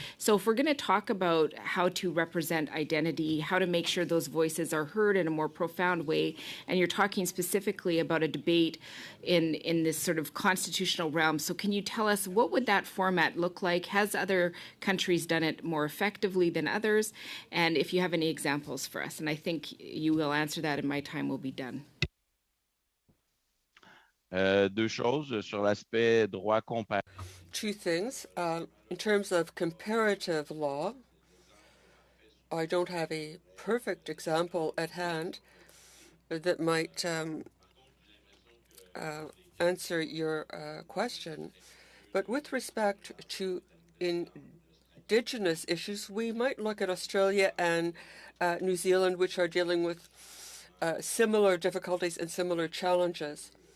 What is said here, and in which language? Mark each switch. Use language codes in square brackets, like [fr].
[en] So if we're going to talk about how to represent identity, how to make sure those voices are heard in a more profound way, and you're talking specifically about a debate in this sort of constitutional realm, so can you tell us what would that format look like? Has other countries done it more effectively than others? And if you have any examples for us, and I think you will answer that and my time will be done. [fr] Deux choses sur l'aspect droit comparatif. [en] Two things. In terms of comparative law, I don't have a perfect example at hand that might answer your question. But with respect to Indigenous issues, we might look at Australia and New Zealand, which are dealing with similar difficulties and similar challenges.